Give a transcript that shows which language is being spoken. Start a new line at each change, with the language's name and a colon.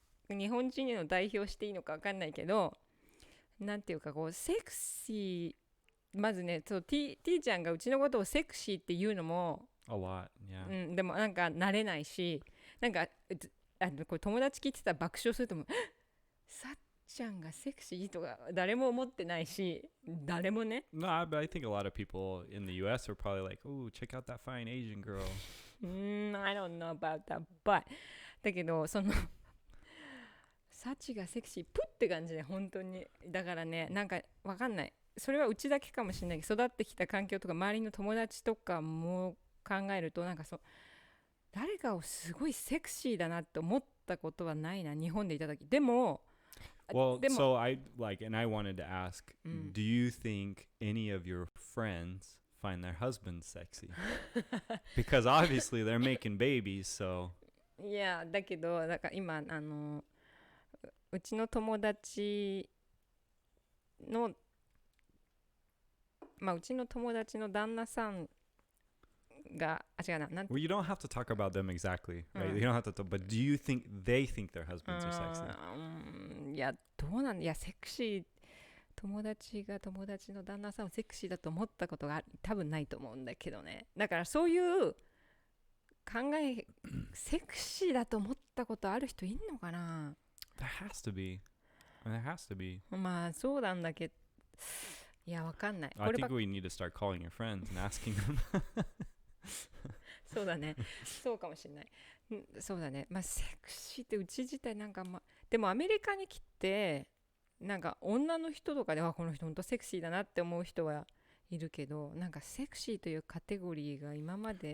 Japanese: 日本人の代表していいのかわかんないけど、なんていうかこうセクシー、まずね、T ちゃんがうちのことをセクシーって言うのも
English: A lot, yeah.
Japanese: でもなんか慣れないし、なんかこれ友達聞いてたら爆笑すると思う。さっちゃんがセクシーとか誰も思ってないし、誰もね。
English: No, but I think a lot of people in the US are probably like, oh, check out that fine Asian girl. I don't know about that, but
Japanese: だけどサチがセクシープって感じで本当にだからね、なんかわかんない。それはうちだけかもしれないけど、育ってきた環境とか周りの友達とかも考えると、なんか誰かをすごいセクシーだなって思ったことはないな、日本でいた時。でも
English: Well, so I wanted to ask, do you think any of your friends find their husbands sexy? Because obviously they're making babies, so.
Japanese: いや、だから今うちの友達のうちの友達の旦那さんが、違うな、
English: Well, you don't have to talk about them exactly, right? You don't have to, but do you think they think their husbands are sexy?
Japanese: いや、どうなんだ、いや、セクシー、友達が友達の旦那さんをセクシーだと思ったことが多分ないと思うんだけどね。だからそういうセクシーだと思ったことある人いんのかな？
English: There has to be. There has to be.
Japanese: まあ、そうなんだけど、いや、わかんない。
English: I think we need to start calling your friends and asking them.
Japanese: そうだね。そうかもしれない。そうだね。まあ、セクシーってうち自体なんかでもアメリカに来て、なんか女の人とかではこの人本当セクシーだなって思う人はいるけど、なんかセクシーというカテゴリーが今まで。